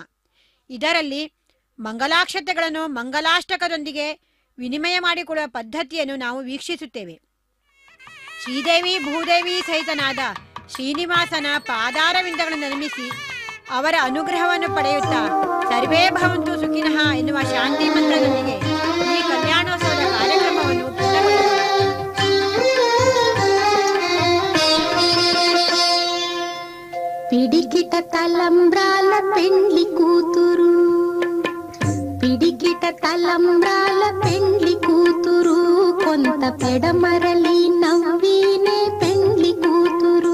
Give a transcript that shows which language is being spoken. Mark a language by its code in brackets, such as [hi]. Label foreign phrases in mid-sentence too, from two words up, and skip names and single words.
[kn] ಇದರಲ್ಲಿ ಮಂಗಲಾಕ್ಷತೆಗಳನ್ನು ಮಂಗಲಾಷ್ಟಕದೊಂದಿಗೆ ವಿನಿಮಯ ಮಾಡಿಕೊಳ್ಳುವ ಪದ್ಧತಿಯನ್ನು ನಾವು ವೀಕ್ಷಿಸುತ್ತೇವೆ. ಶ್ರೀದೇವಿ ಭೂದೇವಿ ಸಹಿತನಾದ ಶ್ರೀನಿವಾಸನ ಪಾದಾರವಿಂದಗಳನ್ನು ನಿರ್ಮಿಸಿ ಅವರ ಅನುಗ್ರಹವನ್ನು ಪಡೆಯುತ್ತಾ [sa] ಸರ್ವೇ ಭವಂತು ಸುಖಿನಃ [kn] ಎನ್ನುವ ಶಾಂತಿ ಮಂತ್ರದೊಂದಿಗೆ ಈ ಕಲ್ಯಾಣೋತ್ಸವದ ಕಾರ್ಯಕ್ರಮವನ್ನು ಪೂರ್ಣಗೊಳಿಸಲಾಗಿದೆ. [te] పిడికిట తలంబ్రాల పెండ్లి కూతురు, పిడికిట తలంబ్రాల పెండ్లి కూతురు, కొంత పెడమరలి నవ్వినే పెండ్లి కూతురు.